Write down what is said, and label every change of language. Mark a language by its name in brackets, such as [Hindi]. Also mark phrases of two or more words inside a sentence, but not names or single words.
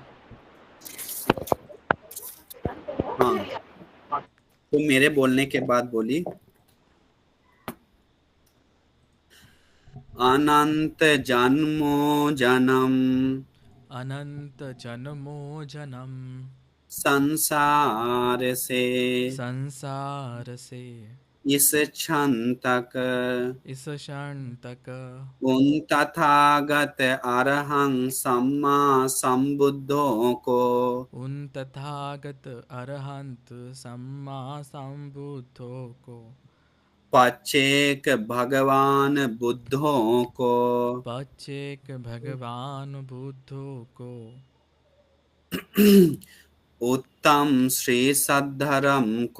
[Hindi] हाँ, तो मेरे बोलने के बाद बोली, अनंत जन्मो जन्म अनंत जन्मो जन्म संसार से, संसार से इस क्षण तक इस क्षण तक उन तथागत [Pali] अरहं सम्मा [Hindi] संबुद्धों को उन तथागत [Pali] अरहंत सम्मा [Hindi] संबुद्धों को पचेक भगवान बुद्धों को पचेक भगवान बुद्धों को उत्तम श्री सद्धर्म को